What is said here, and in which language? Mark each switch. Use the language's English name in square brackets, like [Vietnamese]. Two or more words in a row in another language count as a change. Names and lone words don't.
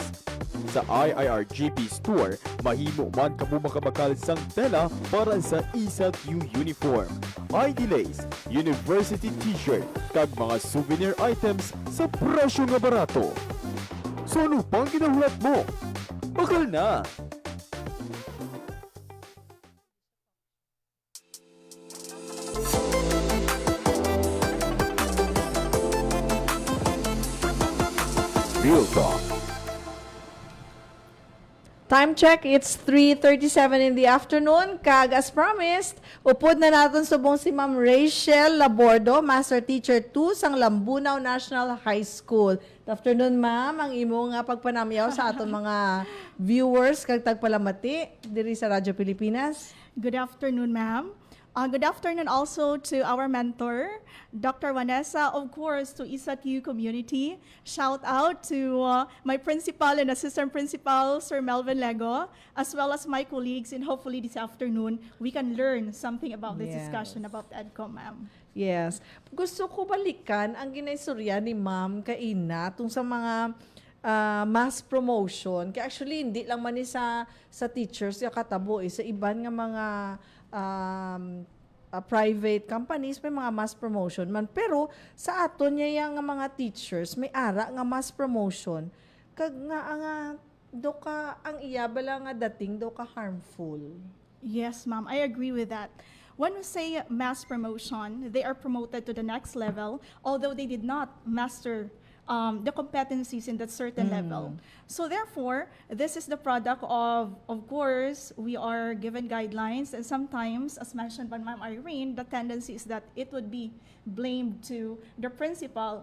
[Hiligaynon] Sa IIRGP Store, mahimo man kamo makabakal sang tela para sa ISATU uniform, ID lace, [English] university t-shirt, [Hiligaynon] kag mga [English] souvenir items [Hiligaynon] sa presyo nga barato. So ano pang ginahulat mo? Bakal na! Real Talk. [English] Time check, it's 3:37 in the afternoon. [Hiligaynon] Kag [English] as promised, [Hiligaynon] upod na natin subong si Ma'am Rachel Labordo, Master Teacher 2 sang Lambunaw National High School. [English] Good afternoon, ma'am. [Hiligaynon] Ang imo nga pagpanamyaw sa aton mga viewers kag tagpalamati diri sa Radyo Pilipinas. [English] Good afternoon, ma'am. Good afternoon also to our mentor, Dr. Vanessa, of course, to ISATU community. Shout out to my principal and assistant principal, Sir Melvin Lego, as well as my colleagues, and hopefully this afternoon, we can learn something about this discussion about EDCO, ma'am. Yes. [Hiligaynon] Gusto ko balikan ang ginaisurya ni Ma'am Kaina tung sa mga [English] mass promotion. [Hiligaynon] Kaya actually, hindi lang man sa teachers yung katabo, sa iban nga mga [English] private companies [Hiligaynon] may mga [English] mass promotion [Hiligaynon] man, pero sa aton niya nga mga teachers may ara nga [English] mass promotion [Hiligaynon] kag nga do ka ang iya bala nga dating do ka harmful. [English] Yes, ma'am, I agree with that. When we say mass promotion, they are promoted to the next level, although they did not master the competencies in that certain level. So therefore, this is the product of course, we are given guidelines, and sometimes, as mentioned by Ma'am Irene, the tendency is that it would be blamed to the principal.